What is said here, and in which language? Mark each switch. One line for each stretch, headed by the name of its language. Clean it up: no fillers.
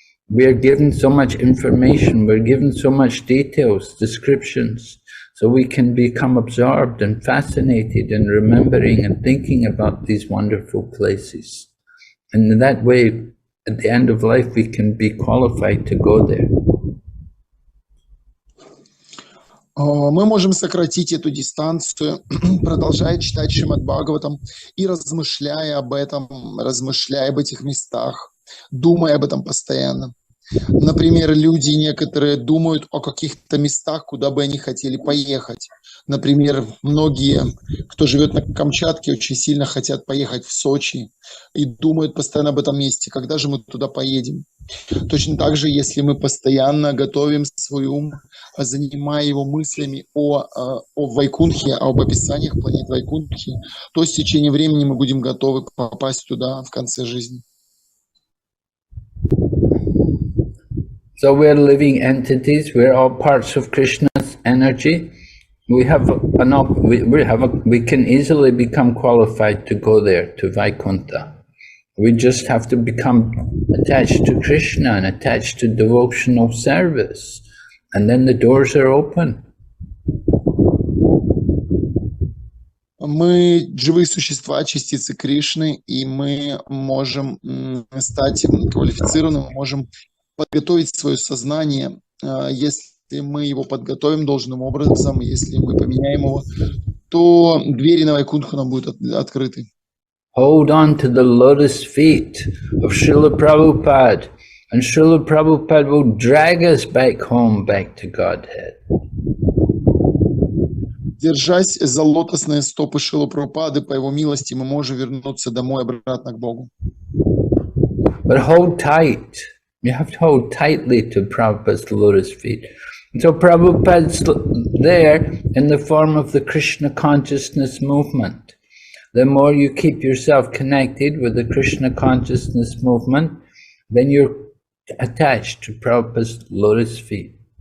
English: We are given so much information, we're given so much details, descriptions, so we can become absorbed and fascinated in remembering and thinking about these wonderful places. And in that way, at the end of life, we can be qualified to go there.
Russian: Мы можем сократить эту дистанцию, продолжая читать Шримад Бхагаватам и размышляя об этом, размышляя об этих местах, думая об этом постоянно. Например, люди некоторые думают о каких-то местах, куда бы они хотели поехать. Например, многие, кто живет на Камчатке, очень сильно хотят поехать в Сочи и думают постоянно об этом месте, когда же мы туда поедем. Точно так же, если мы постоянно готовим свой ум, занимая его мыслями о Вайкунхе, об описаниях планет Вайкунхи, то с течением времени мы будем готовы попасть туда в конце жизни.
English: So we're living entities, we're all parts of Krishna's energy. We can easily become qualified to go there, to Vaikuntha. We just have to become attached to Krishna and attached to devotional service. And then the doors are open.
Russian: Мы живые существа, частицы Кришны, и мы можем стать квалифицированными, мы можем подготовить свое сознание, если мы его подготовим должным образом, если мы поменяем его, то двери на Вайкунтху нам будут открыты.
English: Hold on to the lotus feet of Srila Prabhupada, and Srila Prabhupada will drag us back home, back to Godhead.
Russian: Держась за лотосные стопы Шрилы Прабхупады, по его милости, мы можем вернуться домой, обратно к Богу.
English: But hold tight. You have to hold tightly to Prabhupada's lotus feet. So Prabhupada's there in the form of the Krishna consciousness movement. The more you keep yourself connected with the Krishna consciousness movement, then you're attached to Prabhupada's lotus feet.